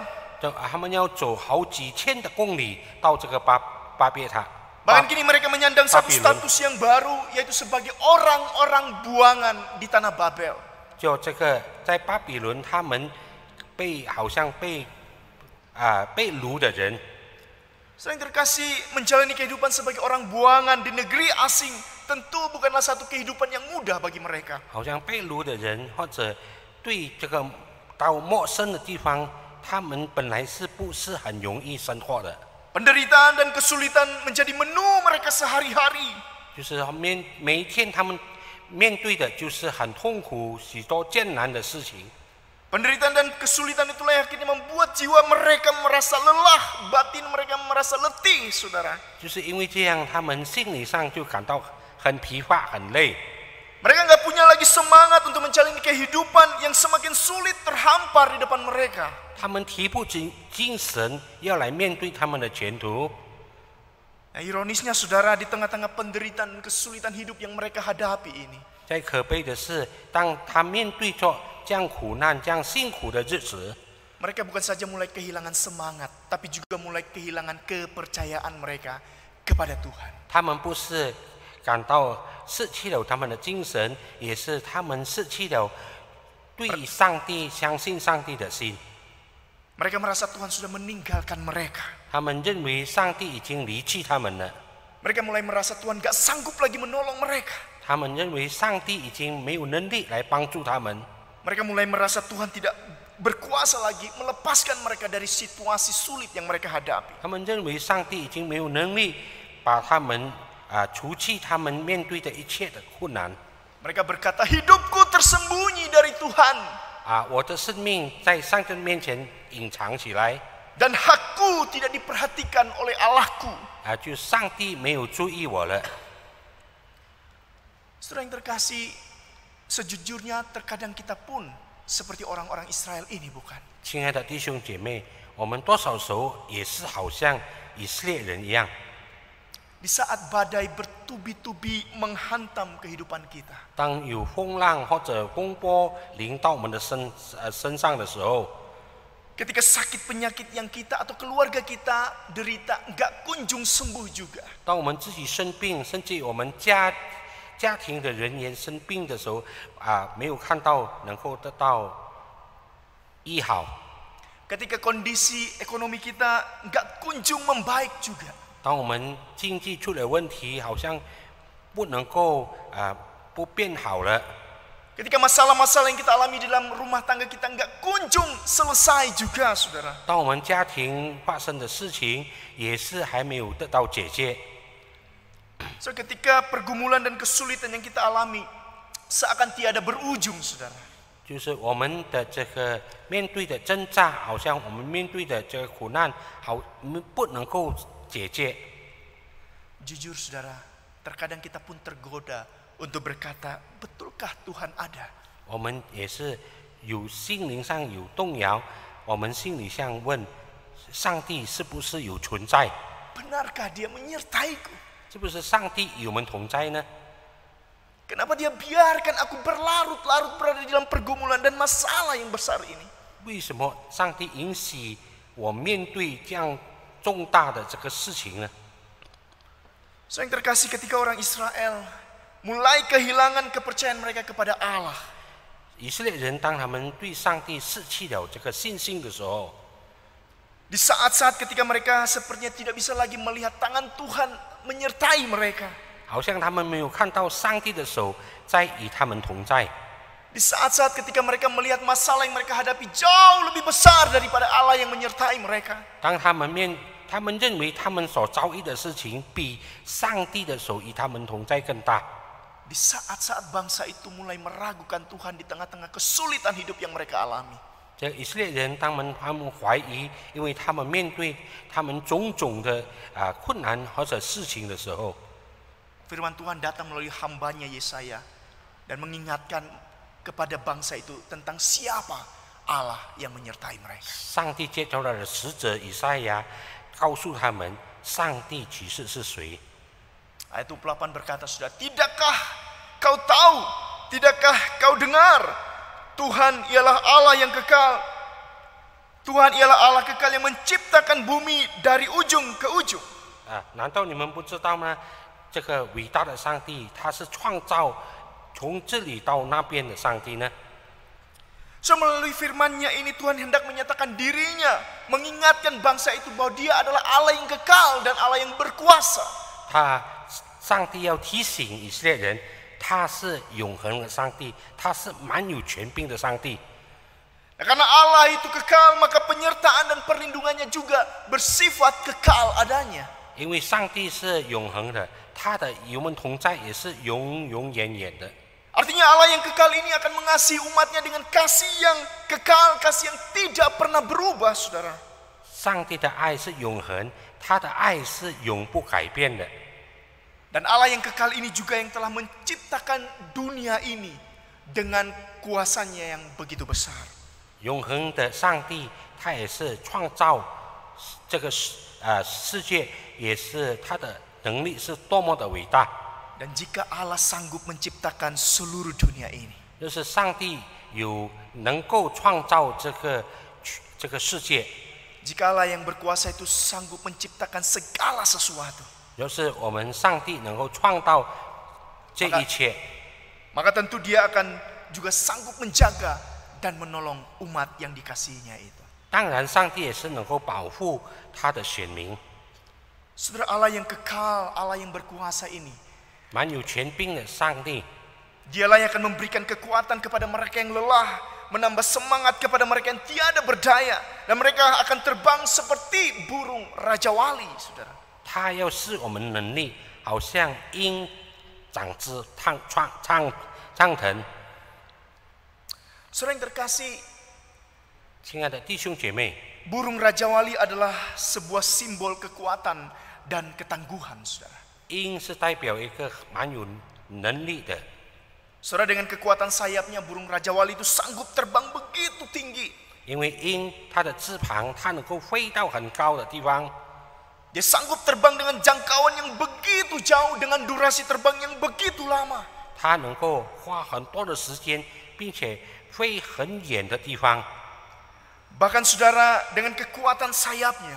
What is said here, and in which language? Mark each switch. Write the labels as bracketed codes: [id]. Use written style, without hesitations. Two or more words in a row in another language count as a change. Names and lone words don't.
[zh] 他们要走好几千的公里到这个巴别塔。 [id] Bahkan kini mereka menyandang satu status yang baru, yaitu sebagai orang-orang buangan di tanah Babel. [zh] 就这个在巴比伦，他们好像被掳的人。 [id] Sering terkasih, menjalani kehidupan sebagai orang buangan di negeri asing tentu bukanlah satu kehidupan yang mudah bagi mereka. [zh] 好像被掳的人，或者对这个到陌生的地方，他们本来是不是很容易生活的？ [id] Penderitaan dan kesulitan menjadi menu mereka sehari-hari. [zh] 就是每一天他们面对的就是很痛苦、许多艰难的事情。 [id] Penderitaan dan kesulitan itulah yang akhirnya membuat jiwa mereka merasa lelah, batin mereka merasa letih, saudara. [zh] 就是因为这样，他们心理上就感到很疲乏、很累。 [id] Mereka nggak punya lagi semangat untuk menjalani kehidupan yang semakin sulit terhampar di depan mereka. [zh] 他们提不起精神要来面对他们的前途。 [id] Nah, ironisnya, saudara, di tengah-tengah penderitaan dan kesulitan hidup yang mereka hadapi ini, [zh] 最可悲的是，当他面对着这样苦难、这样辛苦的日子， [id] mereka bukan saja mulai kehilangan semangat, tapi juga mulai kehilangan kepercayaan mereka kepada Tuhan. [zh] 他们不是感到失去了他们的精神，也是他们失去了对上帝相信上帝的心。 [id] Mereka merasa Tuhan sudah meninggalkan mereka. [zh] 他们认为上帝已经离弃他们了， [id] Mereka mulai merasa Tuhan gak sanggup lagi menolong mereka. [zh] 他们认为上帝已经没有能力来帮助他们， [id] Mereka mulai merasa Tuhan tidak berkuasa lagi melepaskan mereka dari situasi sulit yang mereka hadapi. [zh] 他们认为上帝已经没有能力把他们除去他们面对的一切的困难。 [id] Mereka berkata, hidupku tersembunyi dari Tuhan. [zh] 我的生命在上帝面前隐藏起来， [id] Dan hakku tidak diperhatikan oleh Allahku. [zh] 就上帝没有注意我了。 [id] Saudara yang terkasih, sejujurnya terkadang kita pun seperti orang-orang Israel ini, bukan? [zh] 亲爱的弟兄姐妹，我们多少时候也是好像以色列人一样， [id] Di saat badai bertubi-tubi menghantam kehidupan kita, [zh] 当有风浪或者风波临到我们的身上的时候， [id] ketika sakit penyakit yang kita atau keluarga kita derita nggak kunjung sembuh juga. [zh] 当我们自己生病，甚至我们家庭的人员生病的时候，没有看到能够得到医好。 [id] Ketika kondisi ekonomi kita nggak kunjung membaik juga. [zh] 当我们经济出了问题，好像不能够不变好了。 [id] Ketika masalah-masalah yang kita alami di dalam rumah tangga kita nggak kunjung selesai juga, saudara. [zh] 当我们家庭发生的事情也是还没有得到解决。 [id] So, ketika pergumulan dan kesulitan yang kita alami seakan tiada berujung, saudara. [zh] 就是我们的这个面对的挣扎，好像我们面对的这个苦难，不能够解决。 [id] Jujur, saudara, terkadang kita pun tergoda untuk berkata, betulkah Tuhan ada? [zh] 我们也是有心灵上有动摇，我们心里上问，上帝是不是有存在？ [id] Benarkah Dia menyertaiku? [zh] 是不是上帝与我们同在呢？ [id] Kenapa Dia biarkan aku berlarut-larut berada di dalam pergumulan dan masalah yang besar ini? [zh] 为什么上帝允许我面对这样重大的这个事情呢？ [id] So, yang terkasih, ketika orang Israel mulai kehilangan kepercayaan mereka kepada Allah, [zh] 以色列人当他们对上帝失去了这个信心的时候， [id] di saat-saat ketika mereka sepertinya tidak bisa lagi melihat tangan Tuhan menyertai mereka, [zh] 好像他们没有看到上帝的手在与他们同在。 [id] di saat-saat ketika mereka melihat masalah yang mereka hadapi jauh lebih besar daripada Allah yang menyertai mereka, [zh] 当他们认为他们所遭遇的事情比上帝的手与他们同在更大。 [id] di saat-saat bangsa itu mulai meragukan Tuhan di tengah-tengah kesulitan hidup yang mereka alami, [zh] 这以色列人他们怀疑，因为他们面对他们种种的困难或者事情的时候， [id] firman Tuhan datang melalui hambanya Yesaya dan mengingatkan kepada bangsa itu tentang siapa Allah yang menyertai mereka. [zh] 上帝接着了使者以赛亚，告诉他们上帝其实是谁。 [id] Ayat 28 berkata, sudah, tidakkah kau tahu, tidakkah kau dengar, Tuhan ialah Allah yang kekal, Tuhan ialah Allah kekal yang menciptakan bumi dari ujung ke ujung. [zh] 难道你们不知道吗？这个伟大的上帝，他是创造从这里到那边的上帝呢？ [id] So, melalui firman-Nya ini Tuhan hendak menyatakan dirinya, mengingatkan bangsa itu bahwa Dia adalah Allah yang kekal dan Allah yang berkuasa. [zh] 上帝要提醒以色列人，他是永恒的上帝，他是蛮有权柄的上帝。 [id] Nah, karena Allah itu kekal, maka penyertaan dan perlindungannya juga bersifat kekal adanya. [zh] 因为上帝是永恒的，他的与我们同在也是永永远远的。 [id] Artinya Allah yang kekal ini akan mengasihi umatnya dengan kasih yang kekal, kasih yang tidak pernah berubah, saudara. [zh] 上帝的爱是永恒，他的爱是永不改变的。 [id] Dan Allah yang kekal ini juga yang telah menciptakan dunia ini dengan kuasanya yang begitu besar. [zh] 永恒的上帝，他也是创造这个世界，也是他的能力是多么的伟大。 [id] Dan jika Allah sanggup menciptakan seluruh dunia ini, [zh] 就是上帝有能够创造这个世界。 [id] jika Allah yang berkuasa itu sanggup menciptakan segala sesuatu, [zh] 就是我们上帝能够创造这一切， [id] maka tentu Dia akan juga sanggup menjaga dan menolong umat yang dikasihinya itu. [zh] 当然，上帝也是能够保护他的选民。 [id] Saudara, Allah yang kekal, Allah yang berkuasa ini, [zh] 蛮有权柄的上帝， [id] Dialah yang akan memberikan kekuatan kepada mereka yang lelah, menambah semangat kepada mereka yang tiada berdaya, dan mereka akan terbang seperti burung Raja Wali, saudara. [zh] 他要使我们能力好像鹰长枝畅腾。 [id] Saudara yang terkasih, [zh] 亲爱的弟兄姐妹， [id] burung Raja Wali adalah sebuah simbol kekuatan dan ketangguhan, saudara. [zh] 鹰是代表一个蛮有能力的。 [id] Saudara, dengan kekuatan sayapnya, burung Raja Wali itu sanggup terbang begitu tinggi. [zh] 因为鹰它的翅膀，它能够飞到很高的地方， [id] Dia sanggup terbang dengan jangkauan yang begitu jauh, dengan durasi terbang yang begitu lama. [zh] 它能够花很多的时间，并且飞很远的地方。 [id] Bahkan saudara, dengan kekuatan sayapnya,